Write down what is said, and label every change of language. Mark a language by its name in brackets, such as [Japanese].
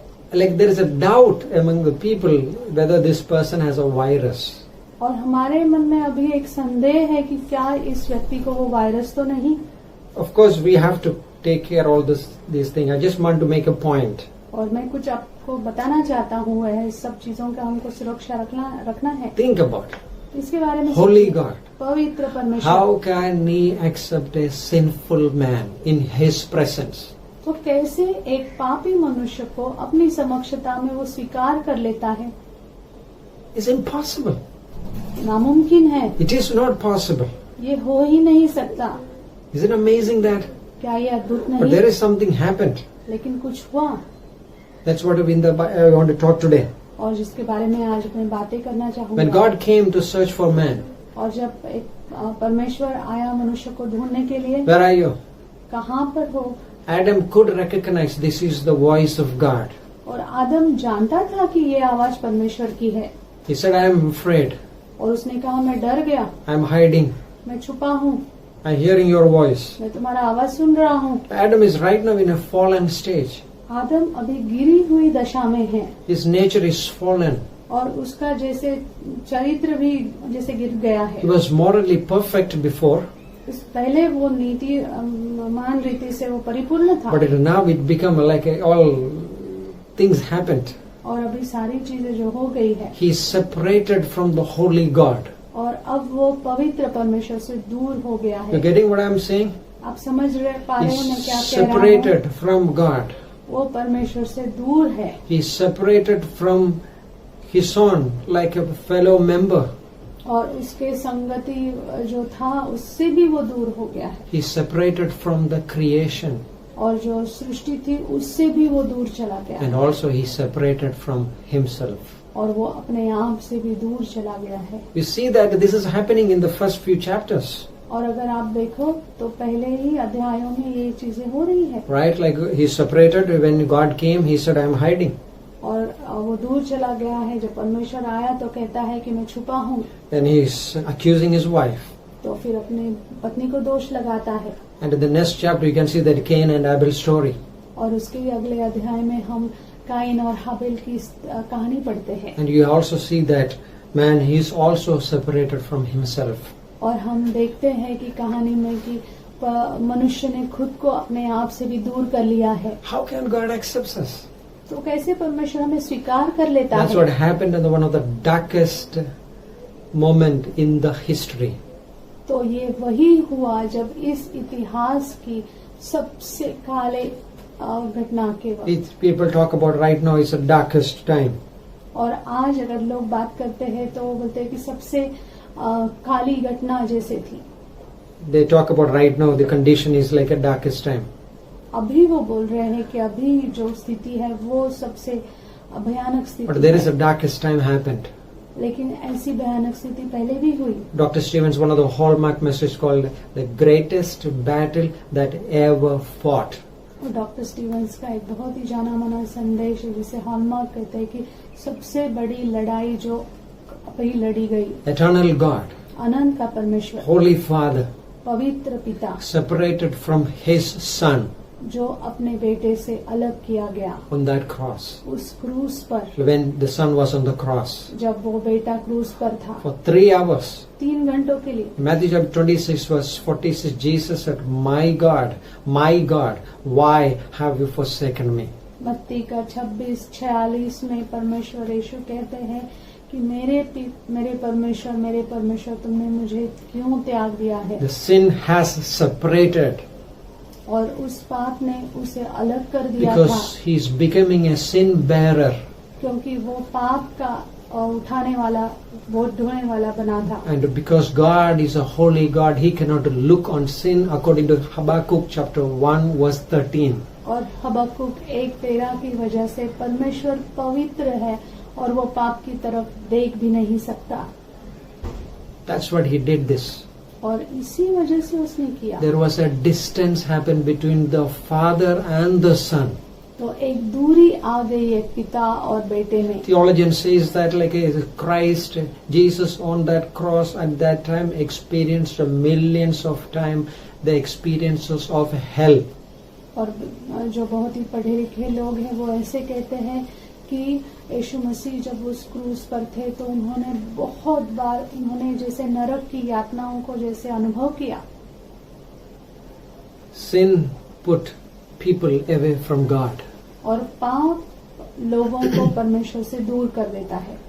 [English] There is a doubt among the people whether this person has a virus. [Hindi] और हमारे मन में अभी एक संदेह है कि क्या इस व्यक्ति को वो वायरस तो नहीं। [English] Of course, we have to take care all these things. I just want to make a point. [Hindi] और मैं कुछ आपको बताना चाहता हूँ, वह सब चीजों का हमको सुरक्षा रखना है। [English] Think about it. [Hindi] इसके बारे में [English] Holy God. [Hindi] पवित्र परमेश्वर, [English] How can he accept a sinful man in his presence? [Hindi] तो कैसे एक पापी मनुष्य को अपनी समक्षता में वो स्वीकार कर लेता है? [English] It's impossible. [Hindi] नामुमकिन है, [English] It is not possible. [Hindi] ये हो ही नहीं सकता। [English] Is it amazing that? [Hindi] क्या ये अद्भुत [English] But [Hindi] नहीं? [English] there is something happened. [Hindi] लेकिन कुछ हुआ, [English] That's what I want to talk today. [Hindi] और जिसके बारे में आज मैं बातें करना [English] When [Hindi] चाहूँगा। [English] God came to search for man, [Hindi] और जब एक परमेश्वर आया मनुष्य को ढूंढने के लिए, [English] where are you? [Hindi] कहाँ पर हो? [English] Adam could recognize this is the voice of God. [Hindi] और आदम जानता था कि ये आवाज परमेश्वर की है, [English] He said, I am afraid. [Hindi] और उसने कहा मैं डर गया, [English] I am hiding. [Hindi] मैं छुपा हूँ, [English] I am hearing your voice. [Hindi] मैं तुम्हारा आवाज सुन रहा हूँ। [English] Adam is right now in a fallen stage. [Hindi] आदम अभी गिरी हुई दशा में है, [English] His nature is fallen. [Hindi] और उसका जैसे चरित्र भी जैसे गिर गया है। [English] He was morally perfect before, [Hindi] इस पहले वो नीति मान रीति से वो परिपूर्ण था, [English] but now it become like all things happened. [Hindi] और अभी सारी चीजें जो हो गई है, [English] He is separated from the holy God. [Hindi] और अब वो पवित्र परमेश्वर से दूर हो गया [English] You're [Hindi] है। [English] getting what I am saying? [Hindi] आप समझ पा रहे हो मैं [English] He [Hindi] क्या [English] is [Hindi] कह रहा हूँ? [English] separated from God. [Hindi] वो परमेश्वर से दूर है, [English] He is separated from his own like a fellow member. [Hindi] और उसके संगति जो था उससे भी वो दूर हो गया है, [English] He separated from the creation, [Hindi] और जो सृष्टि थी उससे भी वो दूर चला गया [English] and [Hindi] है, [English] also he separated from himself. [Hindi] और वो अपने आप से भी दूर चला गया है. [English] You see that this is happening in the first few chapters, [Hindi] और अगर आप देखो तो पहले ही अध्यायों में ये चीजें हो रही है, [English] right? Like he separated when God came, he said, "I am hiding." [Hindi] और वो दूर चला गया है. जब परमेश्वर आया तो कहता है कि मैं छुपा हूँ, [English] Then he is accusing his wife. [Hindi] तो फिर अपने पत्नी को दोष लगाता है. [English] And in the next chapter, you can see that Cain and Abel story. [Hindi] और उसके अगले अध्याय में हम काइन और हाबिल की कहानी पढ़ते हैं, [English] And you also see that man, he is also separated from himself. [Hindi] और हम देखते हैं कि कहानी में कि मनुष्य ने खुद को अपने आप से भी दूर कर लिया है. [English] How can God accept us? [Hindi] तो कैसे परमेश्वर हमें स्वीकार कर लेता [English] That's what [Hindi] है? [English] happened in one of the darkest moment in the history. [Hindi] तो ये वही हुआ जब इस इतिहास की सबसे काले घटना के वक्त, [English] People talk about right now is the darkest time. [Hindi] और आज अगर लोग बात करते हैं तो वो बोलते हैं कि सबसे काली घटना जैसे थी. [English] They talk about right now the condition is like a darkest time. [Hindi] अभी वो बोल रहे हैं कि अभी जो स्थिति है वो सबसे भयानक [English] But [Hindi] स्थिति [English] there is a [Hindi] है, [English] darkest time happened. [Hindi] लेकिन ऐसी भयानक स्थिति पहले भी हुई. [English] Dr. Stevens, one of the hallmark message called the greatest battle that ever fought. [Hindi] और डॉक्टर स्टीवंस का एक बहुत ही जाना माना संदेश है जिसे हॉलमार्क कहते हैं कि सबसे बड़ी लड़ाई जो अभी लड़ी गई. [English] Eternal God, [Hindi] अनंत का परमेश्वर, [English] Holy Father, [Hindi] पवित्र पिता, [English] separated from His Son [Hindi] जो अपने बेटे से अलग किया गया [English] on that cross. [Hindi] उस क्रूस पर. [English] When the Son was on the cross [Hindi] जब वो बेटा क्रूस पर था [English] for 3 hours. [Hindi] 3 घंटों के लिए. [English] Matthew chapter 26 verse 46, Jesus said, my God, why have you forsaken me? [Hindi] मत्ती का 26-46 में परमेश्वर यीशु कहते हैं कि मेरे परमेश्वर तुमने मुझे क्यों त्याग दिया है. [English] The sin has separated [Hindi] और उस पाप ने उसे अलग कर दिया था, [English] because he is becoming a sin bearer. [Hindi] क्योंकि वो पाप का उठाने वाला, बोझ ढोने वाला बना था. [English] And because God is a holy God, he cannot look on sin according to Habakkuk chapter 1 verse 13. [Hindi] और हबक्कुक 1:13 की वजह से परमेश्वर पवित्र है और वो पाप की तरफ देख भी नहीं सकता. [English] That's what he did this. [Hindi] और इसी वजह से उसने किया. [English] There was a distance happened between the Father and the Son. [Hindi] तो एक दूरी आ गई है पिता और बेटे में. [English] Theologian says that like Christ, Jesus on that cross at that time experienced millions of time the experiences of hell. [Hindi] और जो बहुत ही पढ़े लिखे लोग हैं वो ऐसे कहते हैं कि यीशु मसीह जब उस क्रूस पर थे तो उन्होंने बहुत बार जैसे नरक की यातनाओं को जैसे अनुभव किया. [English] Sin put people away from God. [Hindi] और पाप लोगों को परमेश्वर से दूर कर देता है.